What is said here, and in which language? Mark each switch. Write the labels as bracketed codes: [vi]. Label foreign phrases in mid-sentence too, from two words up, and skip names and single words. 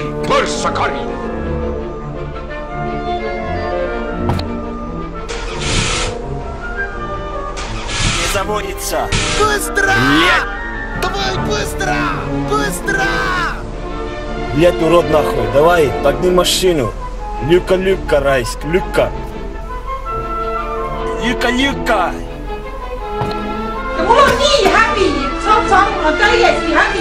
[et] Põrssa kari! [ru] Не заводится. Быстро! Давай, быстро! Быстро! Блядь, урод нахуй, давай, погни машину. Люка, райск, люка. Люка. [et] Mul on nii häbi, saad sa aru, mul on täiesti häbi.